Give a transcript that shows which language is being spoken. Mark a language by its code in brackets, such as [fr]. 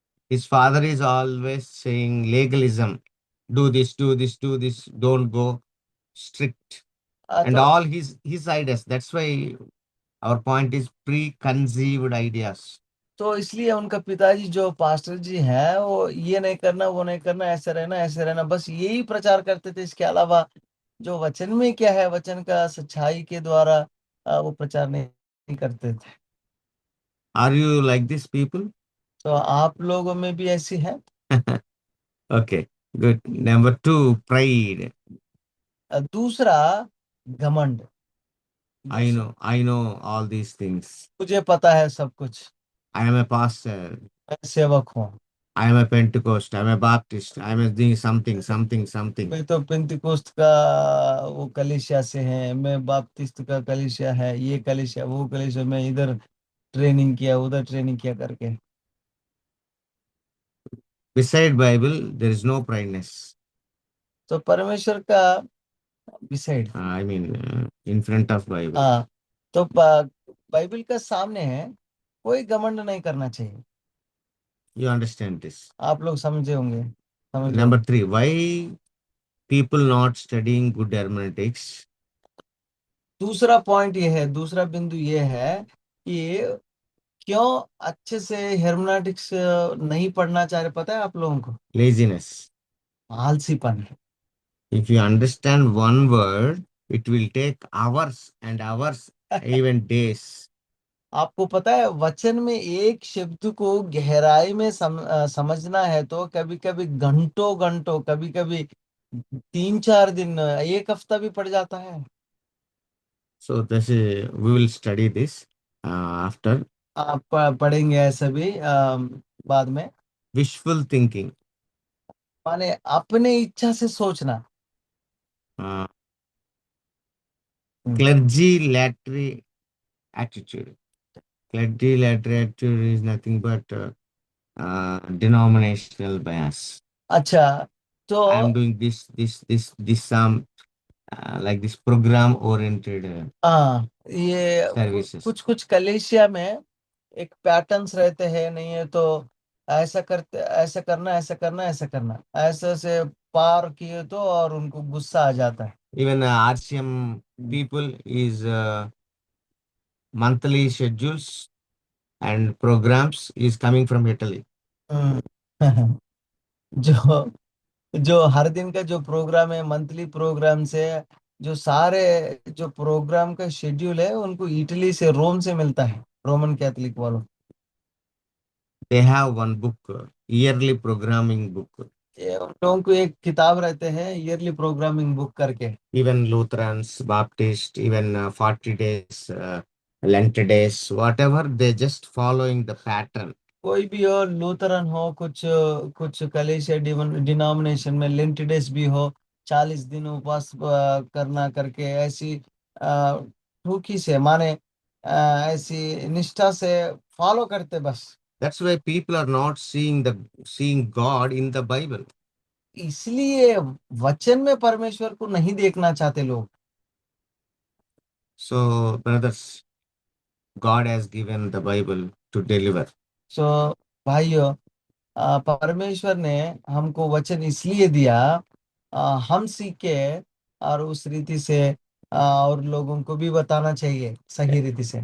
[en] His father is always saying legalism. Do this, do this, do this. Don't go strict. And [hi] तो [en] all his ideas. That's why our point is preconceived ideas. [hi] तो इसलिए उनका पिताजी जो pastor जी हैं, वो ये नहीं करना, वो नहीं करना, ऐसे रहना, ऐसे रहना, बस यही प्रचार करते थे। इसके अलावा जो वचन में क्या है, वचन का सच्चाई के द्वारा वो प्रचार नहीं करते थे। [en] Are you like these people? [hi] तो आप लोगों में भी ऐसी है? [en] Okay, good. Number two, pride. [hi] दूसरा, घमंड। [en] I know all these things. [hi] मुझे पता है सब कुछ, [en] I am a pastor. [hi] मैं सेवक हूँ। [en] I am a Pentecost. I am a Baptist. I am a doing something, something, something. [hi] मैं तो पेंतिकोस्त का वो कलीसिया से है, मैं बाप्तिस्ट का कलीसिया है, ये कलीसिया, वो कलीसिया, मैं इधर ट्रेनिंग किया, उधर ट्रेनिंग किया करके। [en] Beside Bible, there is no prideness. [hi] तो परमेश्वर का beside, [en] I mean, in front of Bible. [hi] हाँ, तो बाइबल का सामने है, कोई घमंड नहीं करना चाहिए। [en] You understand this. [hi] आप लोग समझे होंगे, समझ रहे [en] Number [hi] होंगे। [en] three, why people not studying good hermeneutics? [hi] दूसरा पॉइंट ये है, दूसरा बिंदु ये है कि क्यों अच्छे से हेर्मेनेटिक्स नहीं पढ़ना चाह रहे, पता है आप लोगों को? [en] Laziness. [hi] आलसीपन है। [en] If you understand one word, it will take hours and hours, even days. [hi] आपको पता है, वचन में एक शब्द को गहराई में समझना है तो कभी कभी घंटों घंटों, कभी कभी 3-4 दिन, एक हफ्ता भी पड़ जाता है। [en] So this is, we will study this after. [hi] आप पढ़ेंगे ऐसा भी बाद में। [en] Wishful thinking. [hi] माने अपने इच्छा से सोचना। Uh, hmm. [en] clergy literary attitude. Clergy literary attitude is nothing but denominational bias. [hi] अच्छा, तो [en] I am doing this some like this program oriented [hi] हाँ, ये [en] services. [hi] कुछ कुछ कलेशिया में एक पैटर्न्स रहते हैं, नहीं है तो ऐसा करते, ऐसा करना, ऐसा करना, ऐसा करना, ऐसे से पार किए तो और उनको गुस्सा आ जाता है। [en] Even RCM people is monthly schedules and programs is coming from Italy. Hmm. [hi] जो जो हर दिन का जो प्रोग्राम है, मंथली प्रोग्राम से, जो सारे जो प्रोग्राम का शेड्यूल है उनको इटली से, रोम से मिलता है, रोमन कैथोलिक वालों। [en] They have one book, yearly programming book. [hi] ये उन लोगों को एक किताब रहते हैं, ईयरली प्रोग्रामिंग बुक करके। [en] Even Lutherans, Baptist, even 40 days, Lent days, whatever, they just following the pattern. [hi] कोई भी हो, लूथरन हो, कुछ कुछ कलेश या डिनोमिनेशन में लेंट डेज भी हो, 40 दिन उपवास करना करके, ऐसी ठूकी से माने ऐसी निष्ठा से फॉलो करते बस। [en] That's why people are not seeing God in the Bible. [hi] इसलिए वचन में परमेश्वर को नहीं देखना चाहते लोग। [en] So, brothers, God has given the Bible to deliver. [hi] सो भाइयों, परमेश्वर ने हमको वचन इसलिए दिया, हम सीखे और उस रीति से और लोगों को भी बताना चाहिए सही रीति से।